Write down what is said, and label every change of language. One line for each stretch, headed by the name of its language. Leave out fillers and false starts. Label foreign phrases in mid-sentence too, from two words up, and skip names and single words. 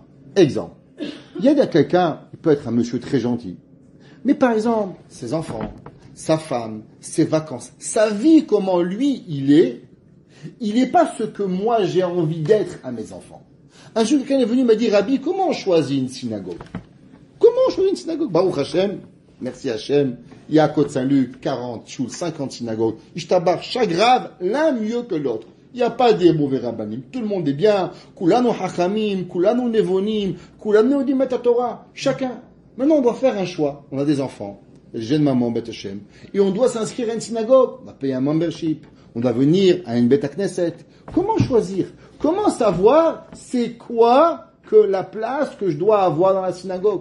French: Exemple, il y a quelqu'un, il peut être un monsieur très gentil, mais par exemple, ses enfants, sa femme, ses vacances, sa vie, comment lui il n'est pas ce que moi j'ai envie d'être à mes enfants. Un jour, quelqu'un est venu m'a dit, Rabbi, comment on choisit une synagogue? Comment on choisit une synagogue?
Hebrew: ברוך השם,
French: merci Hashem, il y a à Côte-Saint-Luc 40 choules, 50 synagogues. Ishtabar, chaque Rav, l'un mieux que l'autre. Il n'y a pas des mauvais rabbanim. Tout le monde est bien.
Hebrew: כולנו חכמים כולנו נבונים כולנו יודעים את התורה.
French: Chacun. Maintenant, on doit faire un choix. On a des enfants. Jeune maman,
Hebrew: בית השם.
French: Et on doit s'inscrire à une synagogue. On va payer un membership. On doit venir à une
Hebrew: בית כנסת.
French: Comment choisir? Comment savoir c'est quoi que la place que je dois avoir dans la synagogue?